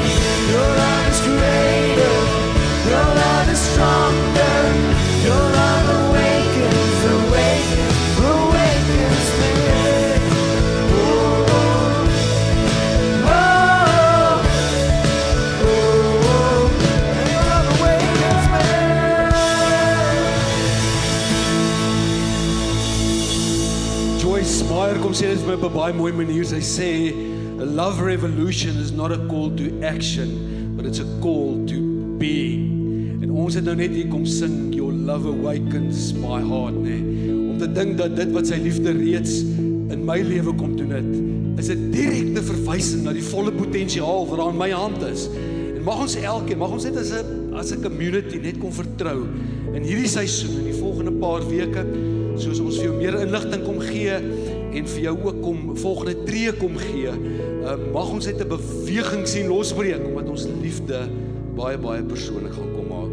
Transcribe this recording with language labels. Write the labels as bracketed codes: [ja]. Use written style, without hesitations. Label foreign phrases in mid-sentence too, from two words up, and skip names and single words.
[en] Your love is greater, your love is stronger, your love awakens, awakens, awakens me. Oh, oh, oh, your love awakens me. [af] Joyce Meyer kom sê dit vir my op 'n baie mooi manier. Sy sê, [en] a love revolution is not a call to action, but it's a call to being. [af] En ons het nou net hier kom sing, [en] your love awakens my heart, [af] nee. Om te dink dat dit wat sy liefde reeds in my lewe kom doen het, is 'n direkte verwysing na die volle potensiaal wat daar in my hand is. En mag ons elkeen, mag ons net as 'n community net kom vertrou in hierdie seisoen, in die volgende paar weke, soos ons vir jou meer inligting kom gee en vir jou ook kom volgende tree kom gee, mag ons net 'n beweging sien losbreek, omdat ons liefde baie, baie persoonlik gaan kom maak.